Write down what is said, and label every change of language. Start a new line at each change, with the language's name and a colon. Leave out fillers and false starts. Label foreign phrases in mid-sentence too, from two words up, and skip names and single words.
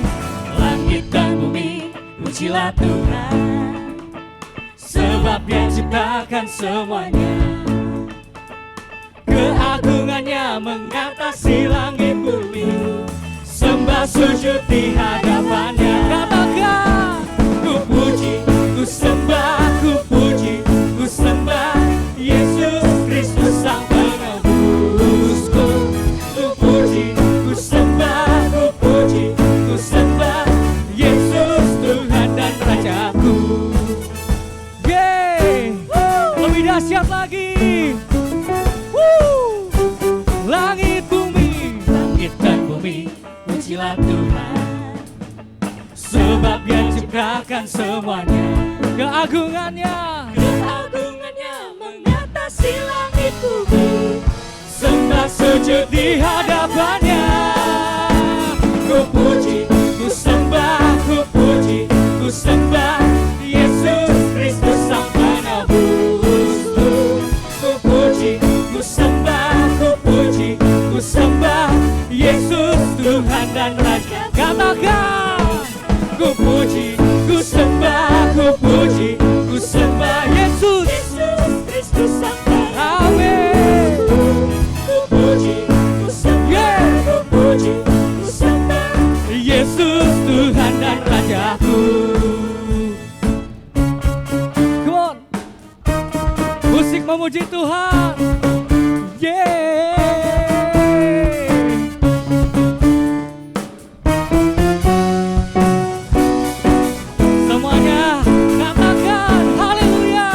Indonesian: Langit dan bumi, pujilah Tuhan, sebab Dia ciptakan semuanya. Keagungannya mengatasi langit bumi, sembah sujud di hadapannya. Katakan, ku puji, ku sembah, ku puji, ku sembah Yesus Kristus Sang Penebusku. Ku puji, ku sembah, ku puji, ku sembah Yesus Tuhan dan Rajaku. yeay. Lebih dahsyat lagi. Langit bumi, Langit dan bumi, pujilah Tuhan, sebab Dia ciptakan semuanya. Keagungannya mengatasi langit bumi. sembah sujud di hadapannya. Ku puji, ku sembah, ku puji, ku sembah Yesus Kristus Sang Penebusku. Ku puji, ku sembah, ku puji, ku sembah Yesus Tuhan dan Raja. Katakan, ku puji, ku sembah, ku puji, ku sembah Yesus Kristus Sang Amin. Ku puji, ku sembah, ku puji, ku sembah Yesus Tuhan dan Rajaku.
English: Come on,
Indonesian: musik memuji Tuhan. Yeah. Semuanya katakan haleluya.